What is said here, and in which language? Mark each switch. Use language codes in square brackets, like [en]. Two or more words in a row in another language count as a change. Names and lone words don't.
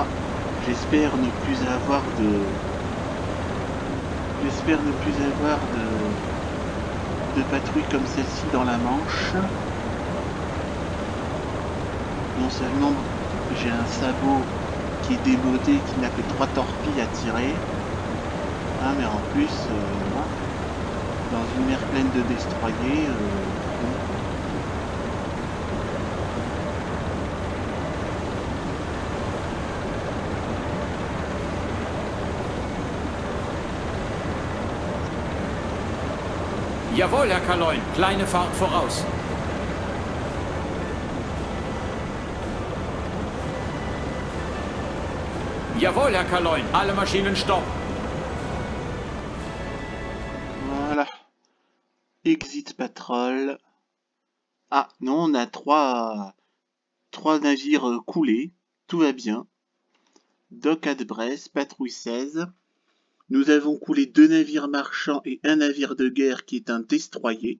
[fr] J'espère ne plus avoir de. J'espère ne plus avoir de patrouilles comme celle-ci dans la Manche. Non seulement j'ai un sabot qui est démodé, qui n'a que 3 torpilles à tirer. Ah, mais en plus, dans une mer pleine de destroyers, [de] Jawohl, Herr Kaloin. Kleine Fahrt voraus. Jawohl, Herr Kaloin. Alle Maschinen stopp. [en] voilà. Exit Patrol. [fr] Ah, non, on a trois navires coulés. Tout va bien. [en] Dock at Brest, patrouille 16. [fr] Nous avons coulé 2 navires marchands et un navire de guerre qui est un destroyer.